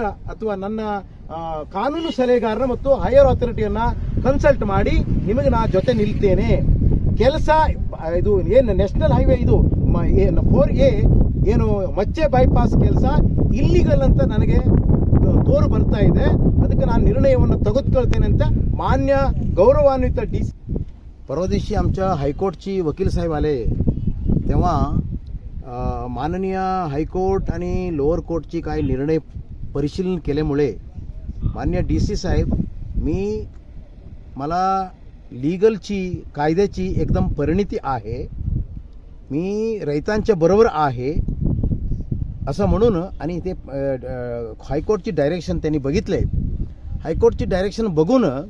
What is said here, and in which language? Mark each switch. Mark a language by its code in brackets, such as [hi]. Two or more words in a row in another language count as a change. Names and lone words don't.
[kn] ಅಥವಾ ನನ್ನ ಕಾನೂನು ಸಲಹೆಗಾರರ ಮತ್ತು ಹೈಯರ್ ಅಥಾರಿಟಿಯನ್ನ ಕನ್ಸಲ್ಟ್ ಮಾಡಿ ನಿಮಗೆ ನಾ ಜೊತೆ ನಿಲ್ತೇನೆ ಕೆಲಸ ಇದು ಏನು ನ್ಯಾಷನಲ್ ಹೈವೇ ಇದು 4A ಏನು ಮಚ್ಚೆ ಬೈಪಾಸ್ ಕೆಲಸ ಇಲ್ಲಿಗಲ್ ಅಂತ ನನಗೆ ತೋರು ಬರ್ತಾ ಇದೆ ಅದಕ್ಕೆ ನಾನು निर्णयವನ್ನು ತೆಗೆದುಕೊಳ್ತೇನೆ ಅಂತ ಮಾನ್य [mr] गौरवान्वित डीसी परवा दिवशी आमच्या हायकोर्टची वकील साहेब आले तेव्हा माननीय हायकोर्ट आणि लोअर कोर्टची काही निर्णय परिशीलन केल्यामुळे मान्य डीसी साहेब मला लीगलची कायद्याची एकदम परिणिती आहे मी रैतांच्या बरोबर आहे असं म्हणून आणि ते हायकोर्टची डायरेक्शन त्यांनी बघितले हायकोर्टची डायरेक्शन बघून